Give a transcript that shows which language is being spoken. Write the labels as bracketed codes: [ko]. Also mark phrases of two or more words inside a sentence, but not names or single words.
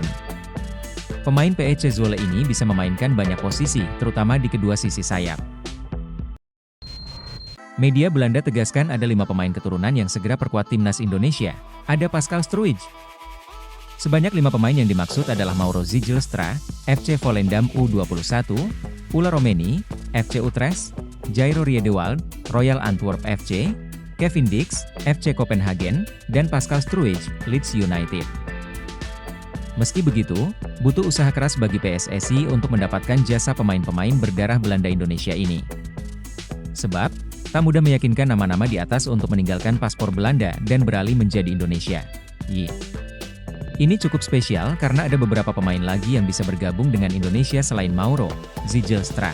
[id] Pemain PEC Zwolle ini bisa memainkan banyak posisi, terutama di kedua sisi sayap. Media Belanda tegaskan ada 5 pemain keturunan yang segera perkuat timnas Indonesia. Ada Pascal Struij. Sebanyak 5 pemain yang dimaksud adalah Mauro Zijlstra, FC Volendam U21, Ula Romeni, FC Utrecht, Jairo Riedewald, Royal Antwerp FC, Kevin Dix, FC Copenhagen, dan Pascal Struij, Leeds United. Meski begitu, butuh usaha keras bagi PSSI untuk mendapatkan jasa pemain-pemain berdarah Belanda Indonesia ini. Sebab, tak mudah meyakinkan nama-nama di atas untuk meninggalkan paspor Belanda dan beralih menjadi Indonesia. Ini cukup spesial karena ada beberapa pemain lagi yang bisa bergabung dengan Indonesia selain Mauro Zijlstra.